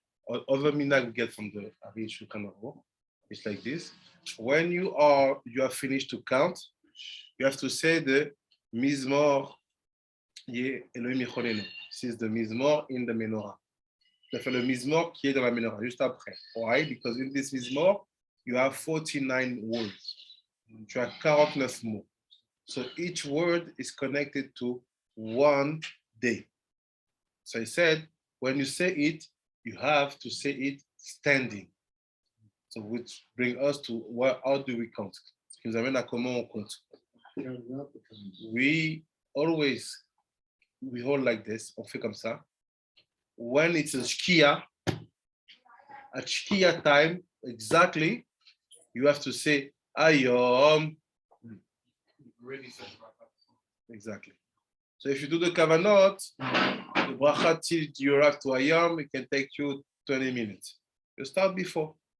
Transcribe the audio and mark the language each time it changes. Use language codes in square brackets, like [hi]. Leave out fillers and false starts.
[en] Other minhag we get from the Ari Shulchan Aruch. It's like this. When you have finished to count, you have to say the Mizmor Ye Elohim Yicholenu. This is the Mizmor in the menorah. [fr] Tu as fait le Mizmor qui est dans la menorah juste après. [en] Why? Because in this Mizmor, you have 49 words. [fr] Tu as 49 mots. [en] So each word is connected to one day. So I said, when you say it, you have to say it standing. So which brings us to how do we count? [fr] Ce qui nous amène à comment on compte. [en] We hold like this, [fr] on fait comme ça. [en] When it's a shkia, at shkia time, exactly, you have to say Ayom. Exactly. So if you do the kavanot, the bracha till you arrive to Ayom, it can take you 20 minutes. You start before.